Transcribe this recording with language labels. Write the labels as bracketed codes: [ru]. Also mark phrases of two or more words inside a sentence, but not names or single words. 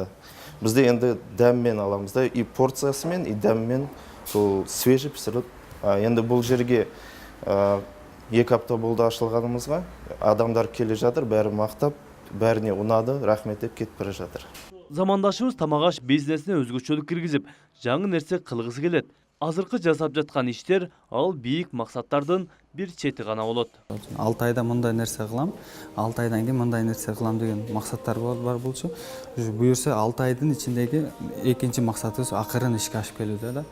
[kk] Бізде енді дәммен аламыз да, и порциясымен, и дәммен сол свежий пісіріліп. Енді бұл жерге 2 апта болды ашылғанымызға, адамдар келе жатыр, бәрі мақтап, бәріне ұнады, рахмет деп кетіп бара жатыр. [ky] Замандашыбыз тамақ бизнесіне өзгөчөлүк киргизип, жаңы нерсе кылгысы келет. Азыркы жасап жаткан иштер ал бийик максаттардын бир чети гана болот. 6 айда мындай нерсе кылам, 6 айдан кийин мындай нерсе кылам деген максаттар бар болчу. Буюрса 6 айдын ичиндеги экинчи максатыбыз акырын ишке ашып келүүдө да.